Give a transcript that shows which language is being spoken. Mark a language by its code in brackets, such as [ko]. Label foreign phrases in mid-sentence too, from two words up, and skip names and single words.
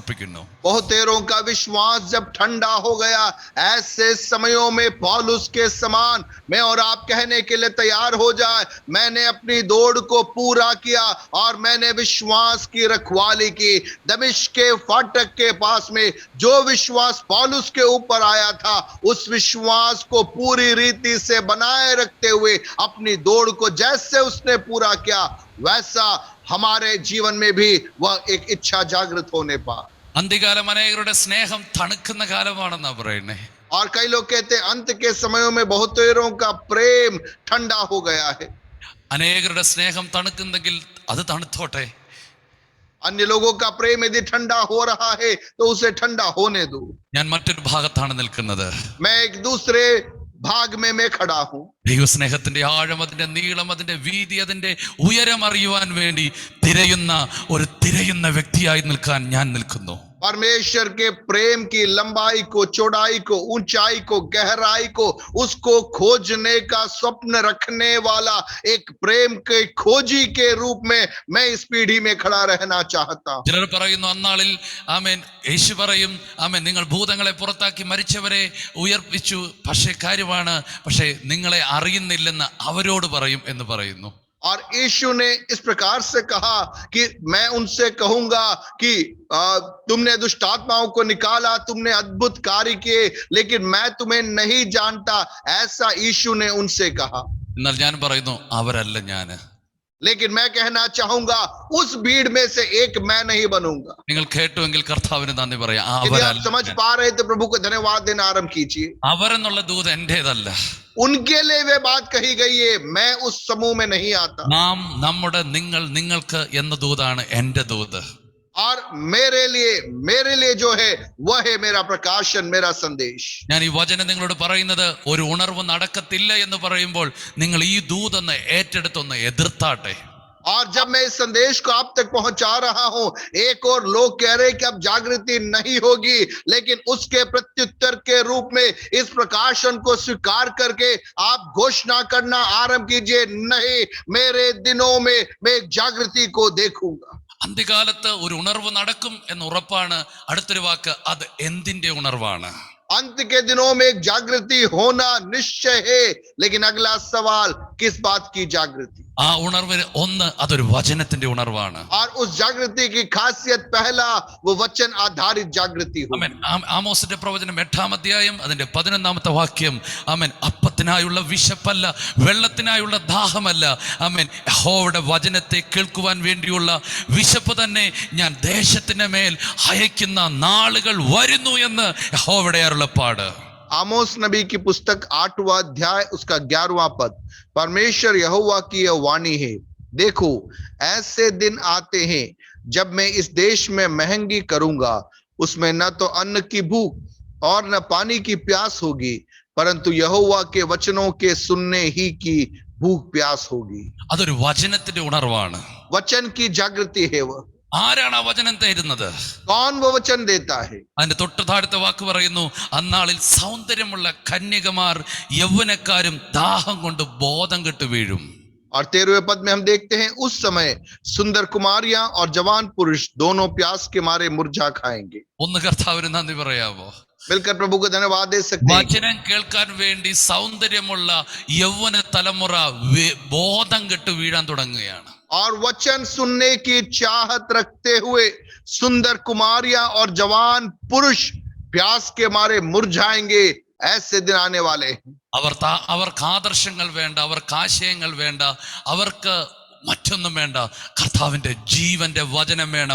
[hi] बहुतेरों का विश्वास जब ठंडा हो गया, ऐसे समयों में पौलुस के समान मैं और आप कहने के लिए तैयार हो जाए, मैंने अपनी दौड़ को पूरा किया और मैंने विश्वास की रखवाली की। दमिश्क के फाटक के पास में जो विश्वास पौलुस के ऊपर आया था, उस विश्वास को पूरी रीति से बनाए रखते हुए अपनी दौड़ को जैसे उसने पूरा किया, वैसा हमारे जीवन में भी वह एक इच्छा जागृत होने पा। [ml] അന്ത്യകാലം അനേകരുടെ സ്നേഹം തണുക്കുന്ന കാലമാണെന്നാ പറയുന്നേ. [hi] और कई लोग कहते हैं अंत के समयों में बहुतेरों का प्रेम ठंडा हो गया है। [ml] അനേകരുടെ സ്നേഹം തണുക്കുന്നെങ്കിൽ അത് തണുത്തോട്ടെ. [hi] अन्य लोगों का प्रेम यदि ठंडा हो रहा है तो उसे ठंडा होने दो। [ml] ഞാൻ മറ്റൊരു ഭാഗത്താണ് നിൽക്കുന്നത്. [hi] मैं एक दूसरे भाग में मैं खड़ा हूं। [ml] ദൈവസ്നേഹത്തിന്റെ ആഴം, അതിന്റെ നീളം, അതിന്റെ വീതി, അതിന്റെ ഉയരം അറിയുവാൻ വേണ്ടി തിരയുന്ന വ്യക്തിയായി നിൽക്കാൻ ഞാൻ നിൽക്കുന്നു. [hi] परमेश्वर के प्रेम की लंबाई को, चौड़ाई को, ऊंचाई को, गहराई को, उसको खोजने का स्वप्न रखने वाला एक प्रेम के खोजी के रूप में मैं इस पीढ़ी में खड़ा रहना चाहता हूं। [ml] ചിലർ പറയുന്നു അന്നാളിൽ ആമേൻ യേശു പറയും ആമേൻ നിങ്ങൾ ഭൂതങ്ങളെ പുറത്താക്കി മരിച്ചവരെ ഉയർപ്പിച്ചു, പക്ഷേ നിങ്ങളെ അറിയുന്നില്ലെന്ന് അവരോട് പറയും എന്ന് പറയുന്നു. [hi] और यीशु ने इस प्रकार से कहा कि मैं उनसे कहूंगा कि तुमने दुष्ट आत्माओं को निकाला, तुमने अद्भुत कार्य किए, लेकिन मैं तुम्हें नहीं जानता, ऐसा यीशु ने उनसे कहा। [ml] എന്നാൽ ഞാൻ പറയുന്നു അവരല്ല ഞാന്. [hi] लेकिन मैं कहना चाहूंगा उस भीड़ में से एक मैं नहीं बनूंगा। [ml] നിങ്ങൾ കേട്ടുവെങ്കിൽ കർത്താവിന് നന്ദി പറയാം. [hi] यदि आप समझ पा रहे तो प्रभु को धन्यवाद देना आरंभ कीजिए। [ml] അവരെന്നുള്ള ദൂത് എന്റേതല്ല. [hi] उनके लिए वे बात कही गई है, मैं उस समूह में नहीं आता। [ml] നാം, നമ്മുടെ, നിങ്ങൾക്ക് എന്ന ദൂതാണ് എന്റെ ദൂത്. [hi] और मेरे लिए जो है वह है मेरा प्रकाशन, मेरा संदेश। [ml] ഞാൻ ഈ വചനം നിങ്ങളോട് പറയുന്നത് ഒരു ഉണർവ് നടക്കത്തില്ല എന്ന് പറയുമ്പോൾ നിങ്ങൾ ഈ ദൂതൊന്ന് ഏറ്റെടുത്തൊന്ന് എതിർത്താട്ടെ. [hi] और जब मैं इस संदेश को आप तक पहुंचा रहा हूं, एक और लोग कह रहे कि अब जागृति नहीं होगी, लेकिन उसके प्रत्युत्तर के रूप में इस प्रकाशन को स्वीकार करके आप घोषणा करना आरंभ कीजिए, नहीं, मेरे दिनों में मैं एक जागृति को देखूंगा। [ml] അന്ത്യകാലത്ത് ഒരു ഉണർവ് നടക്കും എന്ന് ഉറപ്പാണ്. അടുത്തൊരു വാക്ക്, അത് എന്തിന്റെ ഉണർവാണ്? [hi] अंत के दिनों में एक जागृति होना निश्चय है, लेकिन अगला सवाल, किस बात की जागृति? [ml] ആ ഉണർവ് ഒന്ന്, അതൊരു വചനത്തിന്റെ ഉണർവാണ്. [hi] और उस जागृति की खासियत, पहला वो वचन आधारित जागृति हो। [ml] ആമേൻ. ആമോസിന്റെ പ്രവചനം 8-ാം അധ്യായം അതിന്റെ 11-ാമത്തെ വാക്യം. ആമേൻ. അപ്പത്തിനായുള്ള വിശപ്പല്ല, വെള്ളത്തിനായുള്ള ദാഹമല്ല, ആമേൻ, യഹോവയുടെ വചനത്തെ കേൾക്കുവാൻ വേണ്ടിയുള്ള വിശപ്പ് തന്നെ ഞാൻ ദേശത്തിന്റെ മേൽ അയക്കുന്ന നാളുകൾ വരുന്നു എന്ന് യഹോവയുടെ അരുളപ്പാട്. [hi] आमोस नबी की पुस्तक 8वां अध्याय उसका 11वां पद, परमेश्वर यहोवा की यह वाणी है, देखो ऐसे दिन आते हैं जब मैं इस देश में महंगी करूंगा, उसमें न तो अन्न की भूख और न पानी की प्यास होगी, परंतु यहोवा के वचनों के सुनने ही की भूख प्यास होगी। [ml] അതൊരു വചനത്തിന്റെ ഉണർവാണ്. [hi] वचन की जागृति है वह। [ml] ആരാണ് ആ വചനം തരുന്നത്? [hi] कौन वो वचन देता है? [ml] അതിന്റെ തൊട്ട് താഴത്തെ വാക്ക് പറയുന്നു, അന്നാളിൽ സൗന്ദര്യമുള്ള കന്യകമാർ യൗവനക്കാരും ദാഹം കൊണ്ട് ബോധം കെട്ട് വീഴും. [hi] और 13वें पद में हम देखते हैं, उस समय सुंदर कुमारियां और जवान पुरुष दोनों प्यास के मारे मुरझा खाएंगे। [ml] ഒന്ന് കർത്താവിന് നന്ദി പറയാമോ? [hi] मिलकर प्रभु को धन्यवाद दे सकते हैं। [ml] വചനം കേൾക്കാൻ വേണ്ടി സൗന്ദര്യമുള്ള യൗവന തലമുറ ബോധം കെട്ട് വീഴാൻ തുടങ്ങുകയാണ്. [hi] और वचन सुनने की चाहत रखते हुए सुंदर कुमारियां और जवान पुरुष प्यास के मारे मुरझाएंगे, ऐसे दिन आने वाले हैं। [ml] അവർക്ക് ആദർശങ്ങൾ വേണ്ട, അവർക്ക് ആശയങ്ങൾ വേണ്ട, അവർക്ക് മറ്റൊന്നും വേണ്ട, കർത്താവിന്റെ ജീവന്റെ വചനം വേണം.